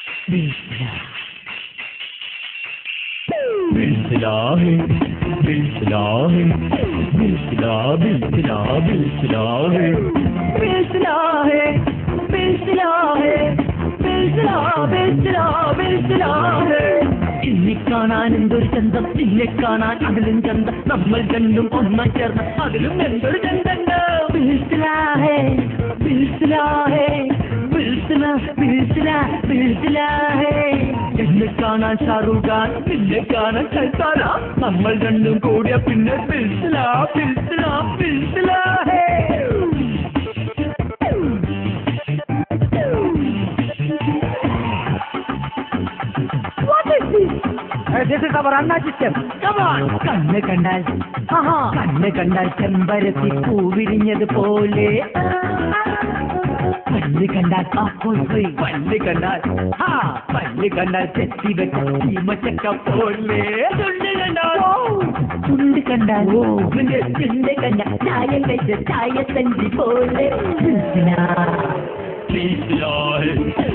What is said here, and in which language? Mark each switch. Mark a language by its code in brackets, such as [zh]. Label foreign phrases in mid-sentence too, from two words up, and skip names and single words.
[hi] बिल्सिला है बिल्सिला है बिल्सिला बिल्सिला बिल्सिला है बिल्सिला है बिल्सिला है बिल्सिला बिल्सिला बिल्सिला है [ml] ഇന്നെ കാണാൻ എന്തൊരു ചന്തം നിന്നെ കാണാൻ അതിലും ചന്തം നമ്മൾ രണ്ടും ഒന്നായി ചേർന്ന് അതിലും എന്തൊരു ചന്തണ്ട് [hi] बिल्सिला है बिल्सिला है बिल्सिला बिल्सिला बिल्सिला है [ml] എന്നെ കാണാൻ ഷാറൂഖ് ഖാൻ നിന്നെ കാണാൻ ഷൈത്താന നമ്മൾ രണ്ടും കൂടിയ പിന്നെ [hi] बिल्सिला बिल्सिला बिल्सिला है [en] This is our Anna system. Come on. [ml] കണ്ണ് കണ്ടാൽ ചെമ്പരത്തി പൂവിരിഞ്ഞത് പോലെ പല്ല് കണ്ടാൽ പല്ല് കണ്ടാൽ ചെത്തി വെച്ച ചീമച്ചക്ക പോലെ ചുണ്ട് കണ്ടാൽ ചായ കഴിച്ച ചായ തഞ്ചി പോലെ